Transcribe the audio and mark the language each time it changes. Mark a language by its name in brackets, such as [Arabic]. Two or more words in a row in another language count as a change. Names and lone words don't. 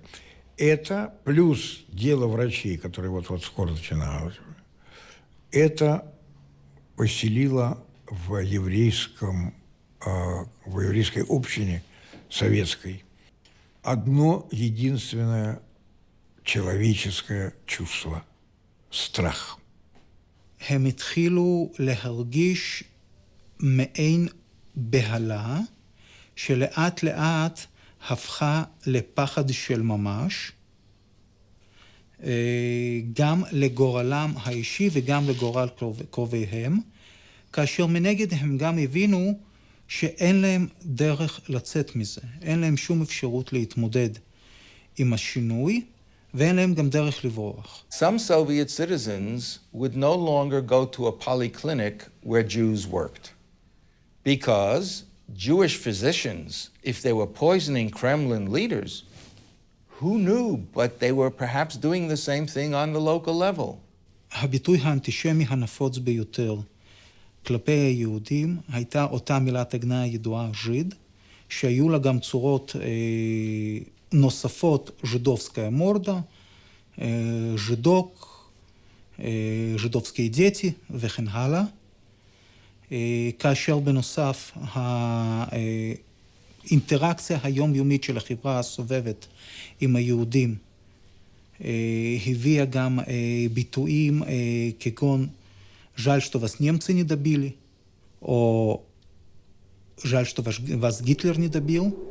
[Russian] Это плюс дело врачей, которое вот скоро начиналось, это поселило в еврейской общине советской одно единственное человеческое чувство – страх. [Hebrew] הם התחילו להרגיש מעין בהלה שלאט לאט הפכה לפחד של ממש, גם לגורלם האישי וגם לגורל קרוביהם, כאשר מנגד הם גם הבינו שאין להם דרך לצאת מזה, אין להם שום אפשרות להתמודד עם השינוי, ואין להם גם דרך לברוח. [English] Some Soviet citizens would no longer go to a polyclinic where Jews worked, because Jewish physicians, if they were poisoning Kremlin leaders, who knew, but they were perhaps doing the same thing on the local level. [Hebrew] הביטוי האנטישמי הנפוץ ביותר כלפי היהודים הייתה אותה מילת הגנאי הידועה ז'יד, שהיו לה גם צורות נוספות, [Russian] жидовская морда, [Hebrew] ז'ידוק, [Russian] жидовские дети [Hebrew] וכן הלאה. כאשר בנוסף האינטראקציה היומיומית של החברה הסובבת עם היהודים הביאה גם ביטויים כגון [Russian] жаль, что вас немцы не добили, [Hebrew] או [Russian] жаль, что вас Гитлер не добил.